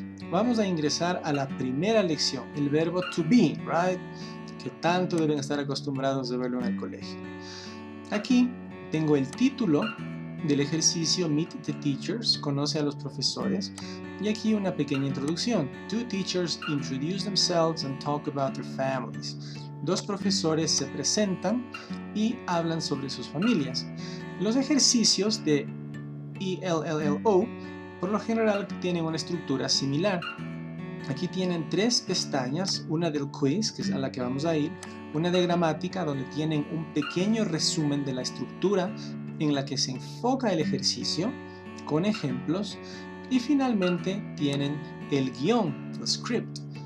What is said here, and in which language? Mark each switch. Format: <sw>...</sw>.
<es>Vamos a ingresar a la primera lección, el verbo to be, right? Que tanto deben estar acostumbrados de verlo en el colegio. Aquí tengo el título del ejercicio Meet the Teachers, conoce a los profesores, y aquí una pequeña introducción.</es> <en>Two teachers introduce themselves and talk about their families.</en> <es>Dos profesores se presentan y hablan sobre sus familias. Los ejercicios de ELLO por lo general tienen una estructura similar. Aquí tienen 3 pestañas, una del quiz, que es a la que vamos a ir, una de gramática, donde tienen un pequeño resumen de la estructura en la que se enfoca el ejercicio, con ejemplos, y finalmente tienen el guión, el script.</es>